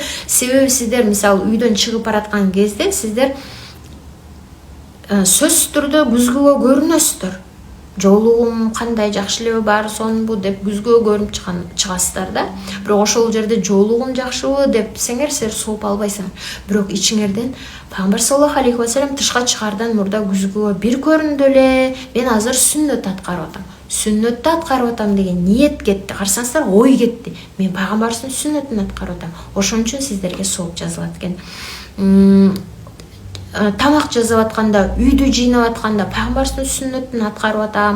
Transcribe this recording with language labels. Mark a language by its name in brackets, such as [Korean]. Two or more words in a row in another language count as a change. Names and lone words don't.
[Kyrgyz] Себеби сиздер мисалы үйдөн чыгып бараткан кезде сиздер сөзсүз түрдө күзгүгө көрүнөсүздөр. Жолугум кандай, жакшы элеби, баары сонунбу деп күзгүгө көрүнүп чыгасыздар да. Бирок ошол жерде жолугум жакшыбы деп силер сооп албайсыңар. Бирок ичиңерден Пайгамбар [Arabic] صلى الله عليه وسلم [Kyrgyz] тышка чыгардан мурда күзгүгө бир көрүндү эле, мен азыр сүннөт аткарып атам. Сүннөттү аткарып атам деген ниет кетти. Карасаңыздар, ой кетти. Мен пайгамбардын сүннөтүн аткарып атам. Ошон үчүн сиздерге сооп жазылат экен. Тамак жасап атканда, үйдү жыйнап атканда пайгамбардын сүннөтүн аткарып атам.